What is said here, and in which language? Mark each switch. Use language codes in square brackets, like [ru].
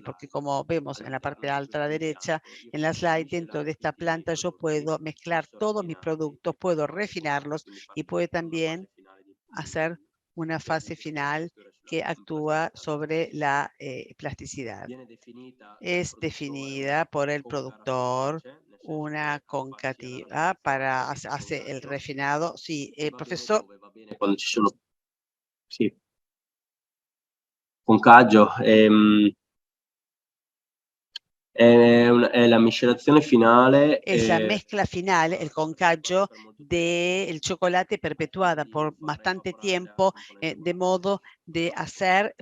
[es] Porque como vemos en la parte alta a la derecha, en la slide, dentro de esta planta yo puedo mezclar todos mis productos, puedo refinarlos y puedo también hacer una fase final que actúa sobre la plasticidad. Es definida por el productor una concativa para hacer el refinado. Sí, profesor. [it] Quando ci sono, sì, concaggio. È la miscelazione finale. [es] Es la mezcla final, el concaggio del chocolate perpetuada por bastante tiempo, de modo de hacer.